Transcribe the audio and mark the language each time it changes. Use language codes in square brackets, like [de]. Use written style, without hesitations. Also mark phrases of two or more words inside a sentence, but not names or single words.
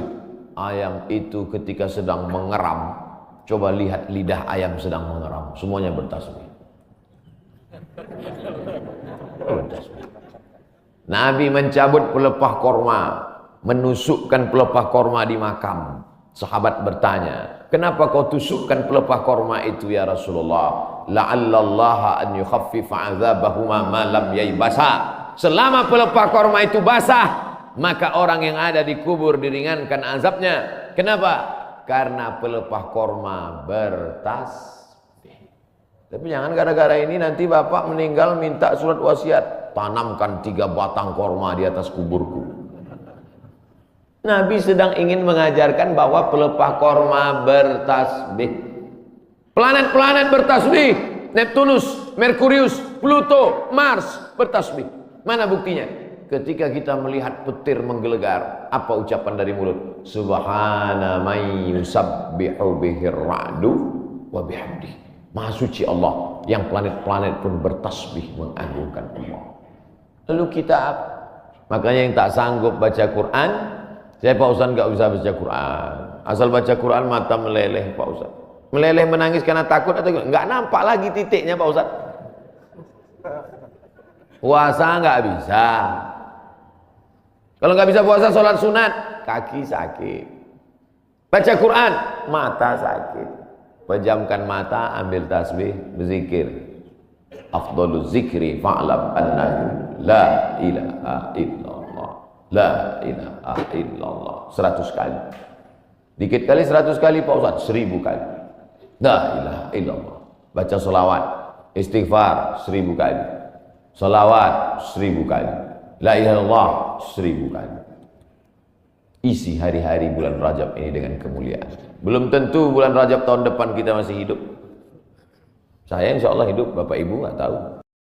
[id] Ayam itu ketika sedang mengeram, coba lihat lidah ayam sedang mengeram, semuanya bertasbih. Bertasbih. Nabi mencabut pelepah korma, menusukkan pelepah korma di makam. Sahabat bertanya, kenapa kau tusukkan pelepah korma itu [ar] يا رسول الله? لعل الله أن يخفف عذابهما ما لم ييبسا. [id] Selama pelepah korma itu basah, maka orang yang ada di kubur diringankan azabnya. Kenapa? Karena pelepah korma bertasbih. Tapi jangan gara-gara ini nanti bapak meninggal minta surat wasiat. Tanamkan 3 batang korma di atas kuburku. Nabi sedang ingin mengajarkan bahwa pelepah korma bertasbih. Planet-planet bertasbih. Neptunus, Merkurius, Pluto, Mars bertasbih. Mana buktinya? Ketika kita melihat petir menggelegar, apa ucapan dari mulut? [ar] سبحان من يسبح به الرعد وبحمده. [id] Maha suci Allah, yang planet-planet pun bertasbih mengagungkan Allah. Lalu kita apa? Makanya yang tak sanggup baca Quran, saya Pak Ustaz nggak bisa baca Quran. Asal baca Quran mata meleleh Pak Ustaz. Meleleh menangis karena takut atau nggak nampak lagi titiknya Pak Ustaz. Puasa nggak bisa. Kalau nggak bisa puasa, sholat sunat, kaki sakit. Baca Quran, mata sakit. Pejamkan mata, ambil tasbih, berzikir. [ar] أفضل الذكر فاعلم أنه لا إله إلا الله. لا إله إلا الله. 100 kali. [id] Dikit kali 100 kali Pak Ustaz, 1000 kali. [ar] لا إله إلا الله. [id] Baca sholawat, istighfar 1000 kali. Sholawat 1000 kali. [ar] لا إله إلا الله 1000 kali. [id] Isi hari-hari bulan Rajab ini dengan kemuliaan. Belum tentu bulan Rajab tahun depan kita masih hidup. Saya [ar] إن شاء الله [id] hidup, Bapak Ibu nggak tahu.